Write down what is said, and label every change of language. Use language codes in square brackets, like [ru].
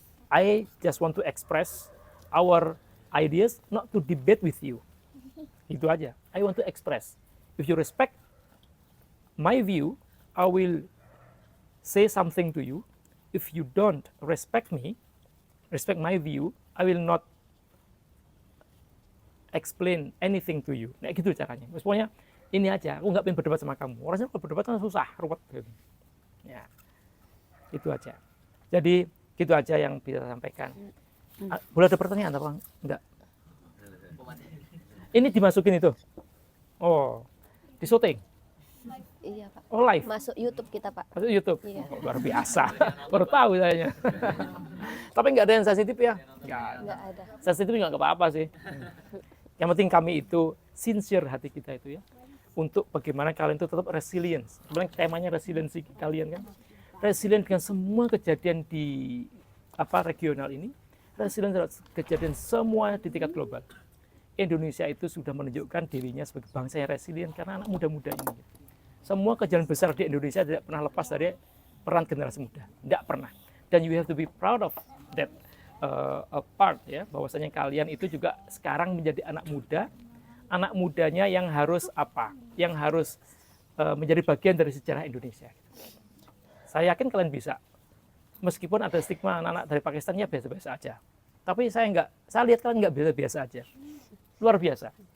[en] I just want to express our ideas, not to debate with you. [id] Itu aja. [en] I want to express. If you respect my view, I will say something to you. If you don't respect me, respect my view, I will not explain anything to you. [id] Nah gitu caranya. Pokoknya ini aja, aku nggak pengen berdebat sama kamu. Orangnya kalau berdebat kan susah, ruwet. Gitu. Ya, itu aja. Jadi gitu aja yang bisa saya sampaikan. Boleh ada pertanyaan apa enggak? Ini dimasukin itu? Oh, di syuting? Iya Pak. Oh live? Masuk YouTube kita Pak. Masuk YouTube? Iya. Oh, luar biasa. Baru tahu saya. Tapi nggak ada yang sensitif ya? Nggak ada. Sensitif nggak apa-apa sih. Yang penting kami itu sincere hati kita itu ya. Untuk bagaimana kalian itu tetap resilience. Sebenarnya temanya resiliensi kalian kan. Resilient dengan semua kejadian di regional ini. Resilient terhadap kejadian semua di tingkat global. Indonesia itu sudah menunjukkan dirinya sebagai bangsa yang resilient karena anak muda-muda ini. Semua kejadian besar di Indonesia tidak pernah lepas dari peran generasi muda. Tidak pernah. [en] Dan you have to be proud of that part ya. [id] Bahwasanya kalian itu juga sekarang menjadi anak muda. Anak mudanya yang harus Yang harus menjadi bagian dari sejarah Indonesia. Saya yakin kalian bisa. Meskipun ada stigma anak-anak dari Pakistan ya biasa-biasa aja. Tapi saya lihat kalian nggak biasa-biasa aja. Luar biasa.